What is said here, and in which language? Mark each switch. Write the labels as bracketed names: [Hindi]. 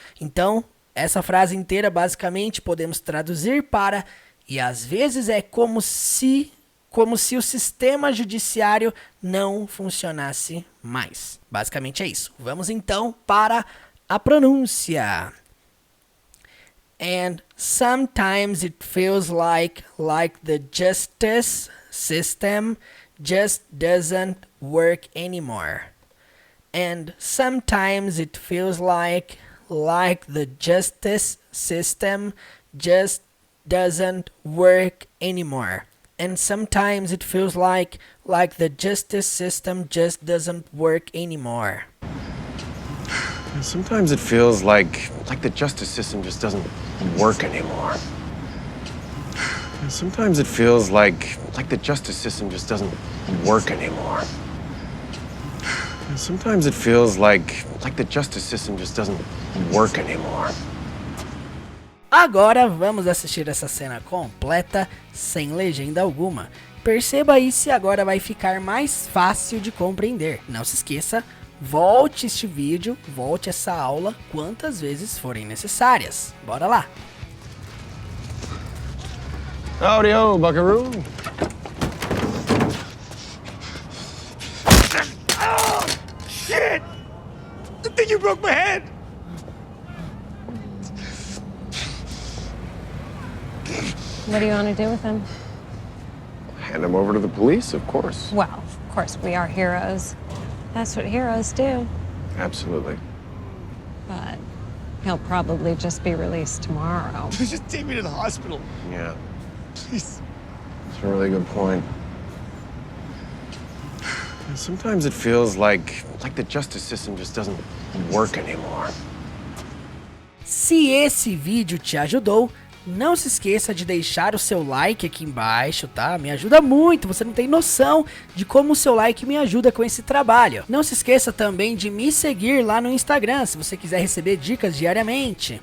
[Portuguese] Então, essa frase inteira, basicamente, podemos traduzir para e às vezes é como se o sistema judiciário não funcionasse mais. Basicamente é isso. Vamos então para a pronúncia. And sometimes it feels like the justice system just doesn't work anymore. And sometimes it feels like the justice system just doesn't work anymore. And sometimes it feels like the justice system just doesn't work anymore. And sometimes it feels like the justice system just doesn't work anymore. And sometimes it feels like the justice system just doesn't work anymore. And sometimes it feels like the justice system just doesn't work anymore. Agora vamos assistir essa cena completa, sem legenda alguma. Perceba aí se agora vai ficar mais fácil de compreender. Não se esqueça, volte este vídeo, volte essa aula quantas vezes forem necessárias. Bora lá! [English] Howdy-ho, buckaroo. Oh, shit! I think you broke my head! What do you want to do with him? Hand him over to the police, of course. Well, of course, we are heroes. That's what heroes do. Absolutely. But he'll probably just be released tomorrow. Just take me to the hospital. Yeah, Please. that's a really good point. And sometimes it feels like the justice system just doesn't work anymore. [Portuguese] Se esse vídeo te ajudou, não se esqueça de deixar o seu like aqui embaixo, tá? Me ajuda muito, você não tem noção de como o seu like me ajuda com esse trabalho. Não se esqueça também de me seguir lá no Instagram, se você quiser receber dicas diariamente.